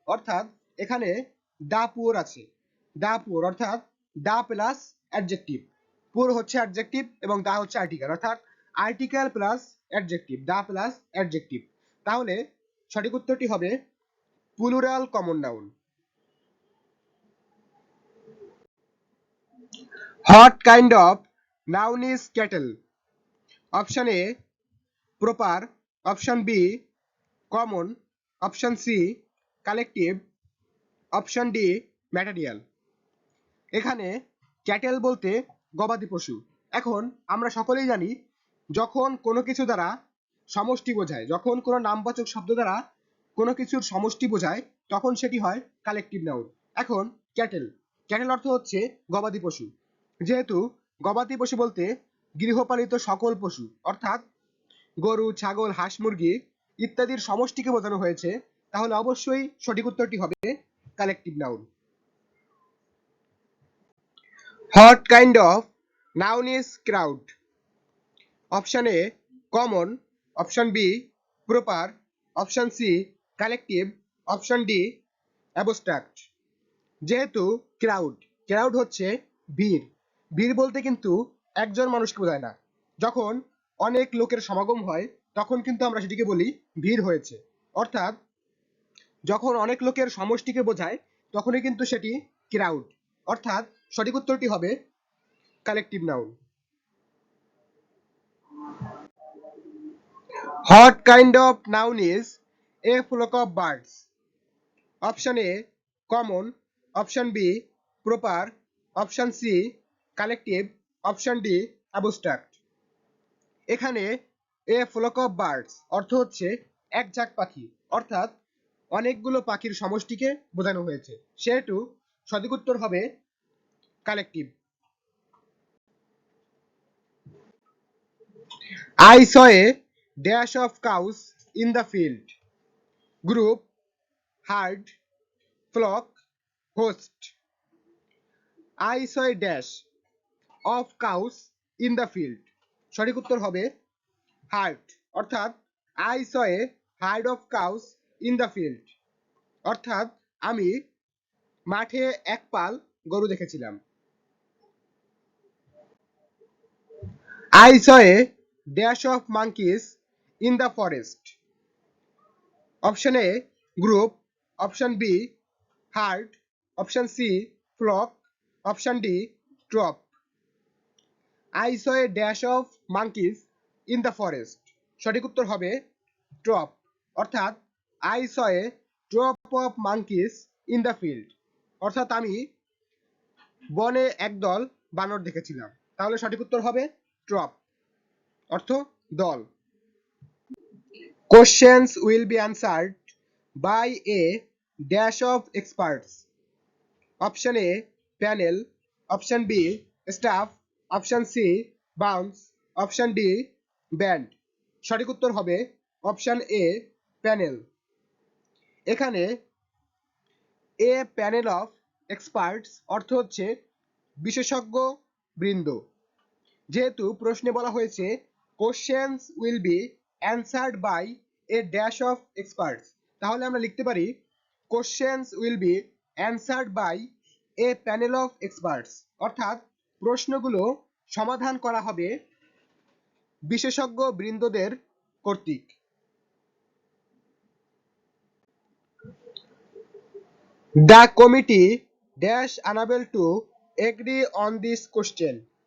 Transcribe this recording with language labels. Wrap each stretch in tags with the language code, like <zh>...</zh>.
<bn>অর্থাৎ এখানে দা পুয়ার আছে, দা পুয়ার অর্থাৎ দা প্লাস অ্যাডজেক্টিভ। পুয়ার হচ্ছে অ্যাডজেক্টিভ এবং দা হচ্ছে আর্টিকেল, অর্থাৎ article plus adjective, the plus adjective. তাহলে সঠিক উত্তরটি হবে plural common noun.</bn> <en>What kind of noun is kettle? Option A proper, option B common, option C collective, option D material।</en> <bn>এখানে cattle বলতে গবাদি পশু। এখন আমরা সকলেই জানি যখন কোনো কিছু দ্বারা সমষ্টি বোঝায়, যখন কোনো নামবাচক শব্দ দ্বারা কোনো কিছুর সমষ্টি বোঝায়, তখন সেটি হয় কালেকটিভ নাউন। এখন ক্যাটেল, ক্যাটেল অর্থ হচ্ছে গবাদি পশু। যেহেতু গবাদি পশু বলতে গৃহপালিত সকল পশু অর্থাৎ গরু, ছাগল, হাঁস, মুরগি ইত্যাদির সমষ্টিকে বোঝানো হয়েছে, তাহলে অবশ্যই সঠিক উত্তরটি হবে collective noun.</bn> <en>What kind of noun is crowd? Option A common, option B proper, option C collective, option D abstract।</en> <bn>যেহেতু ক্রাউড, ক্রাউড হচ্ছে ভিড়, ভিড় বলতে কিন্তু একজন মানুষকে বোঝায় না। যখন অনেক লোকের সমাগম হয় তখন কিন্তু আমরা সেটিকে বলি ভিড় হয়েছে। অর্থাৎ যখন অনেক লোকের সমষ্টিকে বোঝায় তখনই কিন্তু সেটি ক্রাউড। অর্থাৎ সঠিক উত্তরটি হবে collective noun.</bn> <en>What kind of noun is a flock of birds? Option A common, option B proper, option C collective, option D abstract।</en> <bn>এখানে এ ফ্লক অফ বার্ডস অর্থ হচ্ছে এক ঝাঁক পাখি, অর্থাৎ অনেকগুলো পাখির সমষ্টিকে বোঝানো হয়েছে, সেহেতু সঠিক উত্তর হবে collective.</bn> <en>I saw a dash of cows in the field. Group, herd, flock, host। I saw a dash of cows in the field।</en> <bn>সঠিক উত্তর হবে হার্ড, অর্থাৎ</bn> <en>I saw a herd of cows in the field।</en> <bn>অর্থাৎ আমি মাঠে এক পাল গরু দেখেছিলাম।</bn> <en>I saw a dash of monkeys in the forest। Option A group, option B herd, option C flock, option D troop। I saw a dash of monkeys in the forest।</en> <bn>সঠিক উত্তর হবে ট্রপ, অর্থাৎ</bn> <en>I saw a troop of monkeys in the field।</en> <bn>অর্থাৎ আমি বনে একদল বানর দেখেছিলাম। তাহলে সঠিক উত্তর হবে ট্রপ, অর্থ দল।</bn> <en>Questions will be answered by a dash of experts। Option A panel, option B staff, option C bounce, option D band।</en> <bn>সঠিক উত্তর হবে অপশন এ প্যানেল। এখানে এ প্যানেল অফ এক্সপার্টস অর্থ হচ্ছে বিশেষজ্ঞ বৃন্দ। যেহেতু প্রশ্নে বলা হয়েছে</bn> <en>questions will be answered by a dash of experts,</en> <bn>তাহলে আমরা লিখতে পারি</bn> <en>Questions will be answered by a panel of experts.</en> <bn>অর্থাৎ প্রশ্নগুলো সমাধান করা হবে বিশেষজ্ঞ বৃন্দদের কর্তৃক।</bn> <en>The committee dash unable to agree on this question।</en>